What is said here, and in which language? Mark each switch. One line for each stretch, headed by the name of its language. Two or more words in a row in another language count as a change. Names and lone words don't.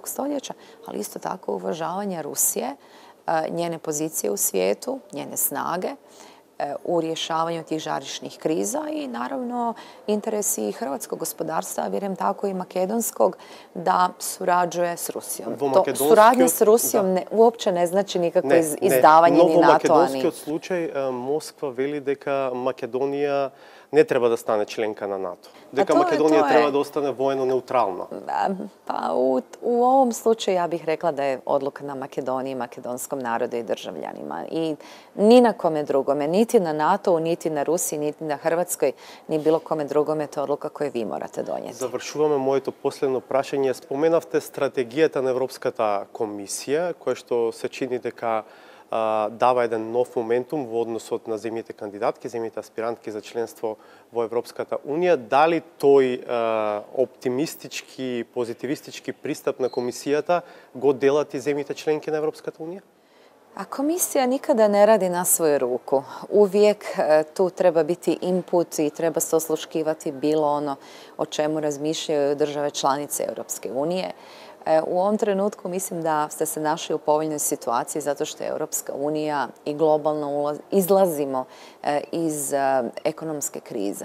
Croatian: stoljeća, ali isto tako uvažavanje Rusije, njene pozicije u svijetu, njene snage, u rješavanju tih žarišnih kriza i naravno interesi hrvatskog gospodarstva, a vjerujem tako i makedonskog, da surađuje s Rusijom. Suradnja s Rusijom uopće ne znači nikakvo izdavanje ni NATO-a.
Macedonian: Во македонскиот случај Москва вели дека Македонија не треба да стане членка на НАТО. Дека Македонија треба да остане воено неутрална.
Croatian: Pa u ovom slučaju ja bih rekla da je odluka na Makedoniji, makedonskom narodu i državljanima. I ni na kome drugome, niti na NATO-u, niti na Rusiji, niti na Hrvatskoj, ni bilo kome drugome, to je odluka koju vi morate donijeti.
Macedonian: Завршуваме моето последно прашање. Споменавте стратегијата на Европската комисија, која што се чини дека дава еден нов моментум во односот на земјите кандидатки, земјите аспирантки за членство во Европската унија. Дали тој оптимистички, позитивистички пристап на комисијата го делат и земјите членки на Европската унија?
Croatian: A komisija nikada ne radi na svoju ruku. Uvijek tu treba biti input i treba se osluškivati bilo ono o čemu razmišljaju države članice Europske unije. U ovom trenutku mislim da ste se našli u povoljnoj situaciji zato što je Europska unija i globalno izlazimo iz ekonomske krize.